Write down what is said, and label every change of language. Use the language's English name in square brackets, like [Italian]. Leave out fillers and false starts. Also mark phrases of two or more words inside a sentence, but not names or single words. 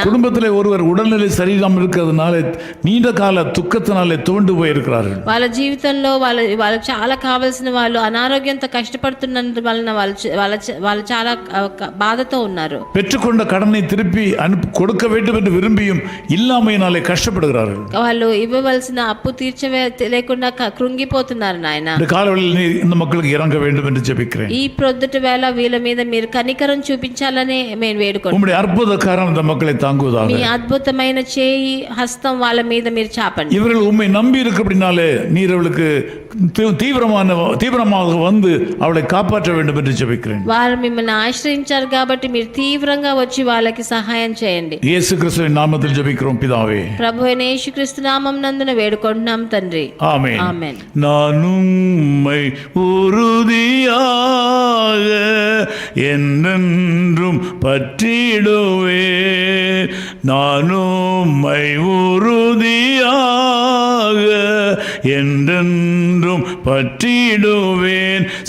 [Tamil] குடும்பத்தில் ஒருவர் உடல்நிலை சரியில்லாமல் இருக்கிறதுனால நீண்ட கால துக்கத்தினாலே துவண்டு போயிருக்கிறார்கள். [Telugu] వాళ్ళ జీవితంలో వాళ్ళకి చాలా కావాల్సిన వాళ్ళు అనారోగ్యంతో కష్టపడుతున్నందు వలన వాళ్ళు చాలా బాధతో ఉన్నారు. [Tamil] பெற்றுக்கொண்ட கடனை திருப்பி கொடுக்க வேண்டும் என்று விரும்பியும் இல்லாமையினாலே கஷ்டப்படுகிறார்கள். [Telugu] వాళ్ళు ఇవ్వవలసిన అప్పు లేకుండా కృంగిపోతున్నారు నాయన. [Tamil] இந்த காலவெளியில் இந்த மக்களுக்கு இறங்க வேண்டும் என்று ஜெபிக்கிறேன். [Telugu] ఈ ప్రొద్దుటి వేళ వీళ్ళ మీద మీరు కనికరం చూపించాలని నేను వేడుకుంటున్నాను. [Tamil] உம்முடைய அற்புத கரம் இந்த மக்களை தாங்குவதாக. [Telugu] మీ అద్భుతమైన చేయి, హస్తం వాళ్ళ మీద మీరు చాపండి. [Tamil] இவர்கள் உம்மை நம்பி இருக்கிறபடினாலே நீர் அவளுக்கு தீவிரமாக வந்து அவளை காப்பாற்ற வேண்டும் என்று ஜெபிக்கிறேன். [Telugu] వారు మిమ్మల్ని ఆశ్రయించారు కాబట్టి మీరు తీవ్రంగా వచ్చి వాళ్ళకి సహాయం చేయండి. [Tamil] இயேசு கிறிஸ்துவின் நாமத்தில் ஜெபிக்கிறோம் பிதாவே. [Telugu] ప్రభు అయిన యేసుక్రీస్తు నామం నందున వేడుకుంటున్నాం తండ్రి. [Tamil] ஆமென். [Telugu] ఆమేన్. [Tamil] நான் உம்மை உறுதியாக என்றென்றும் பற்றிடுவேன். நான் உம்மை உறுதியாக என்றென்றும் பற்றிடுவேன்.